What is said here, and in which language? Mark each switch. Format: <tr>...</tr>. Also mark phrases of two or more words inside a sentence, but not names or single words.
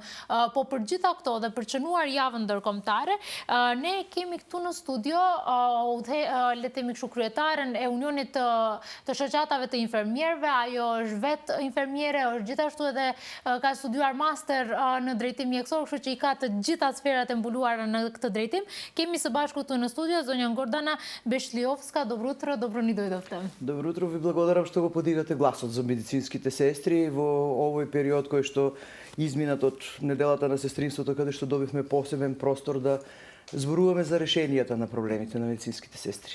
<sq>Po për gjitha këto dhe për çënuar javën ndërkombëtare, ne kemi këtu në studio le të themi kështu kryetaren e Unionit të shoqatave të infermierëve, ajo është vetë infermiere, është gjithashtu edhe ka studiuar master në drejtim mjekësor, kështu që i ka të gjitha sferat e mbuluara në këtë drejtim. Kemi së bashku këtu në studio zonja Gordana Бешлиовска.</sq> <mk>Добро утро, добро ни дојдовте. Добро утро, ви благодарам што го подигате гласот за медицинските сестри во овој период кој што изминат од неделата на сестринството, каде што добивме посебен простор да зборуваме за решенијата на проблемите на медицинските сестри.</mk>